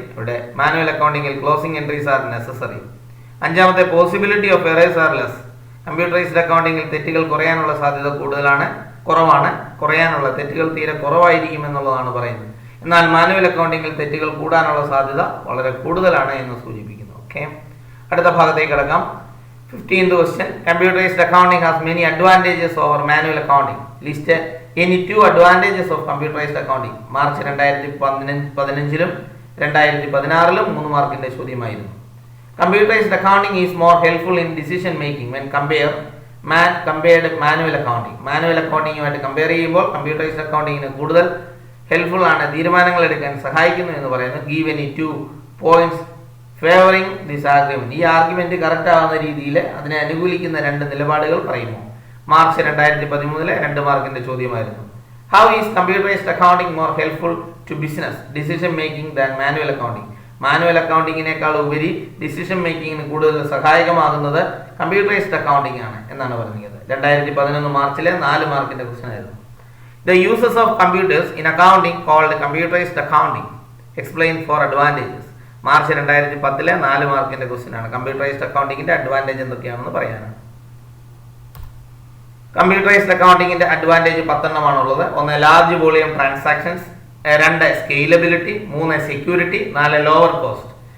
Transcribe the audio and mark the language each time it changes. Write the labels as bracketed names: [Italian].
[Malayalam] ഇവിടെ manual അക്കൗണ്ടിങ്ങിൽ [English] Closing entries are necessary. അഞ്ചാമത്തെ, possibility of errors are less. [Malayalam] Computerised അക്കൗണ്ടിങ്ങിൽ തെറ്റുകൾ കുറയാനുള്ള സാധ്യത കുറവാണ്. കുറയാനുള്ള തെറ്റുകൾ തീരെ കുറവായിരിക്കും എന്നുള്ളതാണ് പറയുന്നത്. എന്നാൽ മാനുവൽ അക്കൗണ്ടിങ്ങിൽ തെറ്റുകൾ കൂടാനുള്ള സാധ്യത വളരെ കൂടുതലാണ് എന്ന് സൂചിപ്പിക്കുന്നു. ഓക്കെ, അടുത്ത ഭാഗത്തേക്ക് കിടക്കാം. [English] 15th question, computerized accounting has many advantages over manual accounting. List any 2 advantages of computerized accounting. [Malayalam] March 2015 2016 3 മാർക്കിന്റെ ചോദ്യമായിരുന്നു. [English] Computerized accounting is more helpful in decision making when compared manual accounting. [Malayalam] Manual അക്കൗണ്ടിങ്ങുമായിട്ട് compare ചെയ്യുമ്പോൾ computerised അക്കൗണ്ടിങ്ങിന് കൂടുതൽ helpful ആണ്, തീരുമാനങ്ങൾ എടുക്കാൻ സഹായിക്കുന്നു എന്ന് പറയുന്നു. [English] Give any 2 points favouring this argument. [Malayalam] ഈ ആർഗ്യുമെന്റ് കറക്റ്റ് ആവുന്ന രീതിയിൽ അതിനെ അനുകൂലിക്കുന്ന 2 നിലപാടുകൾ പറയുന്നു. മാർച്ച് 2013 2 മാർക്കിന്റെ ചോദ്യമായിരുന്നു. [English] How is computerised accounting more helpful to business decision making than manual accounting. [Malayalam] Manual അക്കൗണ്ടിങ്ങിനേക്കാൾ ഉപരി ഡിസിഷൻ മേക്കിങ്ങിന് കൂടുതൽ സഹായകമാകുന്നത് കമ്പ്യൂട്ടറൈസ്ഡ് അക്കൗണ്ടിംഗ് ആണ് എന്നാണ് പറഞ്ഞത്. 2011 മാർച്ചിലെ 4 മാർക്കിന്റെ ക്വസ്റ്റ്യൻ ആയിരുന്നു. [English] The uses of computers in accounting called computerized accounting. Explain 4 advantages. [Malayalam] March 2010 4 മാർക്കിന്റെ question ആണ്. Computerised അക്കൗണ്ടിങ്ങിന്റെ advantage എന്തൊക്കെയാണെന്ന് പറയാനാണ്. കമ്പ്യൂട്ടറൈസ്ഡ് അക്കൗണ്ടിങ്ങിന്റെ അഡ്വാൻറ്റേജ് 10 ആണുള്ളത്. [English] 1, large volume transactions. 2, scalability. 3, security. 4, lower cost.